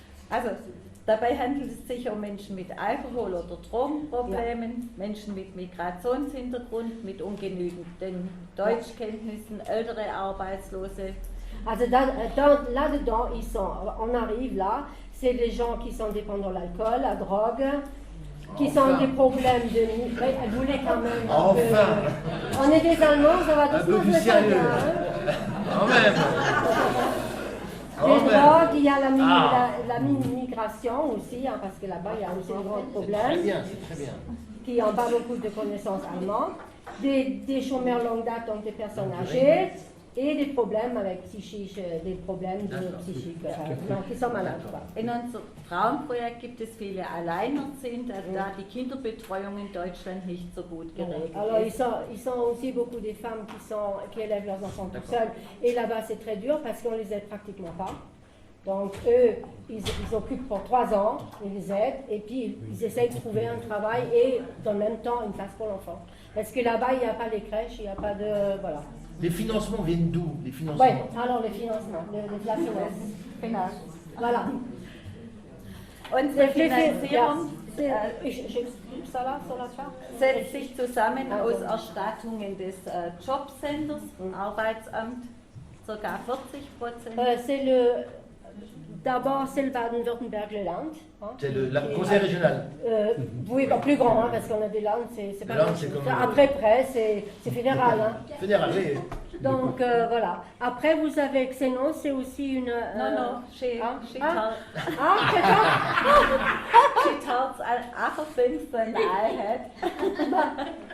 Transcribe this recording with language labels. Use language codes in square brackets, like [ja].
[de] Also, dabei handelt es sich um Menschen mit Alkohol- oder Drogenproblemen, Menschen mit Migrationshintergrund, mit ungenügenden Deutschkenntnissen, ältere Arbeitslose. [fr] Also là-dedans, on arrive là, c'est des gens qui sont dépendants de l'alcool, la drogue, qui sont des problèmes de... Elle voulait quand même... On est des Allemands, ça va doucement, je vais pas bien. Quand même. Les drogues, il y a la migration aussi, hein, parce que là-bas, il y a aussi de grands problèmes. Très bien, c'est très bien. Qui n'ont pas beaucoup de connaissances allemandes. Des chômeurs longue date, donc des personnes âgées. Et des problèmes avec psychique, des problèmes psychiques, qui sont malades. [de] In unserem Traumprojekt gibt es viele Alleinerziehende, da die Kinderbetreuung in Deutschland nicht so gut geregelt [fr] Alors, [de] ist. [fr] ils sont aussi beaucoup des femmes qui élèvent leurs enfants tout seuls. Et là-bas, c'est très dur parce qu'on les aide pratiquement pas. Donc, eux, ils occupent pour 3 ans, ils les aident, et puis ils essayent de trouver un travail et, dans le même temps, une place pour l'enfant. Parce que là-bas, il n'y a pas les crèches, il n'y a pas de... Voilà. Les financements viennent d'où? Les financements. Oui, alors les financements, la finance. Voilà. [de] Unsere Finanzierung [fr] ça là, sur la charte? [de] setzt sich zusammen aus Erstattungen des Jobcenters, Arbeitsamt, ca. 40%. [fr] C'est le... D'abord, c'est le Baden-Württemberg, le Land. Hein, c'est le conseil régional. Oui, plus grand, hein, parce qu'on a des Landes, c'est pas Land, c'est comme après près, c'est fédéral. Hein. Fédéral, oui. Donc, voilà. Après, vous avez Xenon, c'est aussi une... [en] Non, she she tells other things than I had.